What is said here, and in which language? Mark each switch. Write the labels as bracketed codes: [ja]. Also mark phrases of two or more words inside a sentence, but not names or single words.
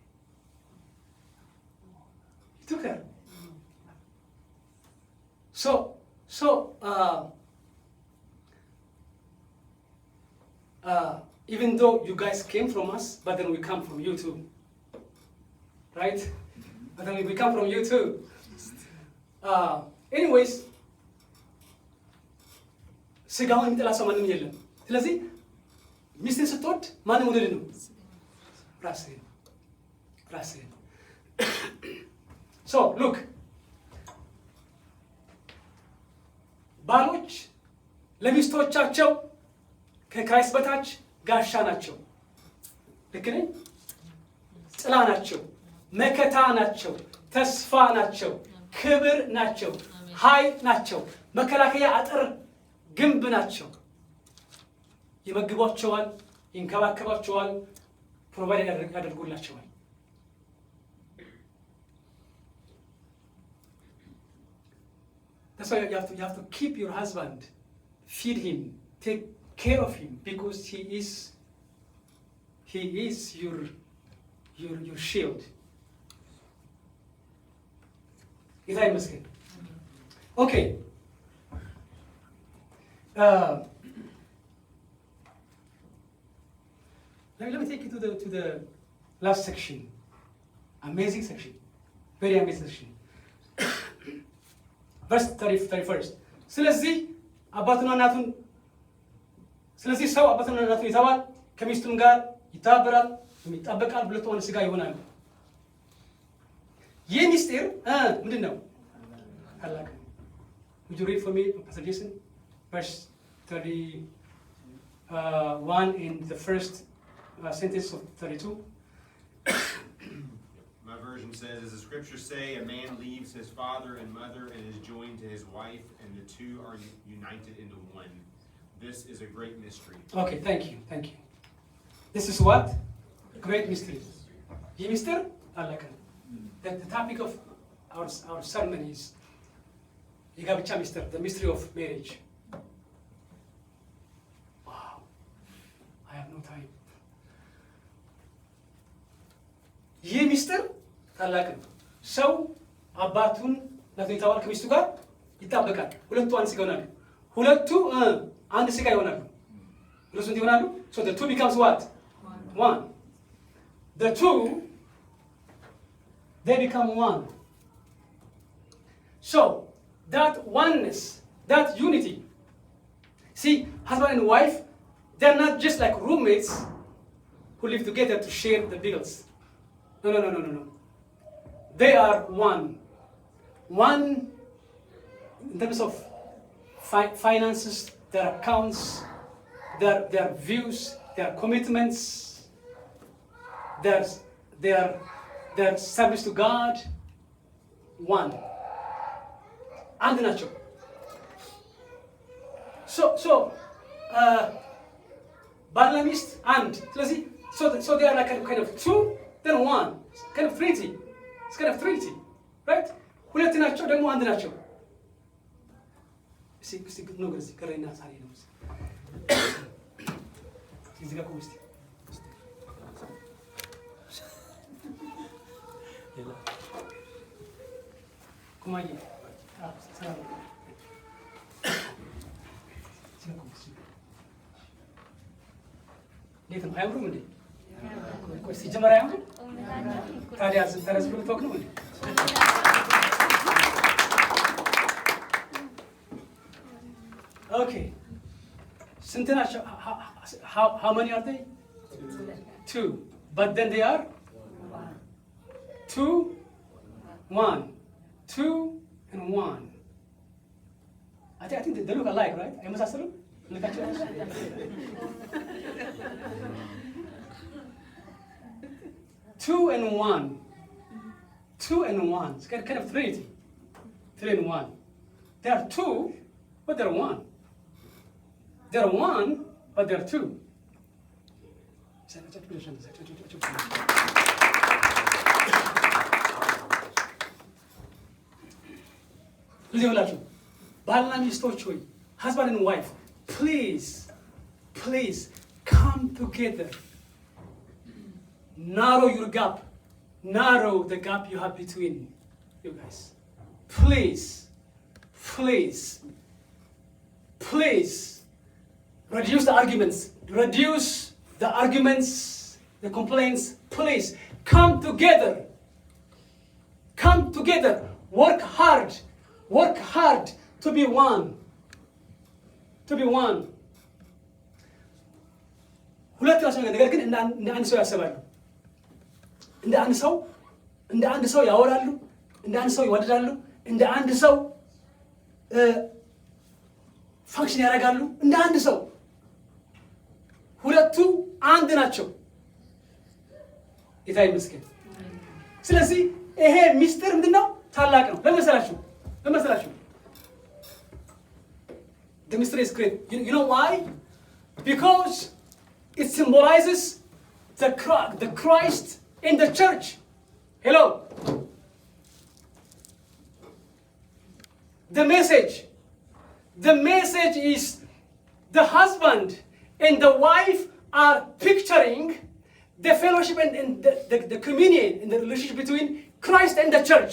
[en] Even though you guys came from us, but then we come from you too. Right? But then we come from you too. Anyways, [am] ስጋውን የሚጠላ ሰው ማንም የለም። ስለዚህ ሚስትን ስትወድ ማንም ወደድ ነው? ራስህን። [en] So look, [am] ባሎች ለሚስቶቻቸው ከክራይስት በታች ጋሻ ናቸው። ልክ ነኝ? ጥላ ናቸው፣ መከታ ናቸው፣ ተስፋ ናቸው፣ ክብር ናቸው፣ ኃይል ናቸው፣ መከላከያ አጥር ግንብ ናቸው። ይመግቧቸዋል፣ ይንከባከባቸዋል፣ ፕሮቫይድ ያደርጉላቸዋል። [en] That's why you have to keep your husband, feed him, take care of him, because he is your shield. [am] ጌታ ይመስገን። Okay. [en] Let me take you to the last section. Amazing section. Very amazing section. Verse 31. [am] ስለዚህ ሰው አባቱንና እናቱን ይተዋል፣ ከሚስቱም ጋር ይተባበራል፣ ይጣበቃል፣ ሁለቱ አንድ ሥጋ ይሆናሉ። ይህ ምስጢር ምንድን ነው? ታላቅ ነው። [en] Would you read for me, Pastor Jason? Verse 31 in the first sentence of 32. My version says, as the scriptures say, a man leaves his father and mother and is joined to his wife, and the two are united into one. This is a great mystery. Okay, thank you. This is what? Great mystery. [am] ይህ ምስጢር ታላቅ ነው። [en] The topic of our sermon is [am] የጋብቻ ምስጢር, [en] the mystery of marriage. Wow, I have no time. [am] ይህ ምስጢር ታላቅ ነው። ሰው አባቱን እናቱን ይተዋል፣ ከሚስቱ ጋር ይጣበቃል፣ ሁለቱ አንድ ሥጋ ይሆናሉ። ሁለቱ አንድ ሥጋ ይሆናሉ። ሁለቱ እንት ይሆናሉ? [en] So the two becomes what? One. The two, they become one. So that oneness, that unity. See, husband and wife, they're not just like roommates who live together to share the bills. No. They are one. One in terms of finances, their accounts, their views, their commitments, their service to God. One. [am] አንድ ናቸው። [en] So [am] ባልና ሚስት አንድ። ስለዚህ [en] so they are like kind of two, then one. Kind of Trinity. It's kind of Trinity, right? [am] ሁለት ናቸው ደግሞ አንድ ናቸው። እስቲ ነው ግልጽ ከረና ሳሪ ነው። እዚህ ጋር ቆምስቲ ኩማዬ ሰላም እንዴት ነው? አያምሩም እንዴ? ቆይ ሲጀመር አያምሩም? ታዲያ ተረስ ብሎ ተወክ ነው እንዴ? [en] Okay. [am] ስንት ናቸው? [en] How many are they? Two. But then they are? Two, one. Two and one. I think they look alike, right? [am] አይመሳሰሉም? ልካቸው [en] Two and one. Two and one. It's kind of Trinity. Three and one. They are two, but they're one. They're one, but they're two. [am] ለዚህ ብላችሁ ባልና ሚስቶች ሆይ, [en] husband and wife, please come together. Narrow your gap. Narrow the gap you have between you guys. Please. Reduce the arguments. Reduce the arguments, the complaints. Please come together. Come together. Work hard to be one. [am] ሁለት ናቸው፣ ነገር ግን እንደ አንድ ሰው ያስባሉ። እንደ አንድ ሰው ያወራሉ። እንደ አንድ ሰው ይወደዳሉ። እንደ አንድ ሰው ፋንክሽን ያደርጋሉ። እንደ አንድ ሰው ሁለቱ አንድ ናቸው። ጌታ ይመስገን። ስለዚህ ይሄ ሚስጥር ምንድነው? ታላቅ ነው። ለመሰላችሁ [en] the mystery is great. You know why? because it symbolizes the Christ in the church. Hello. The message is the husband and the wife are picturing the fellowship and the communion and the relationship between Christ and the church.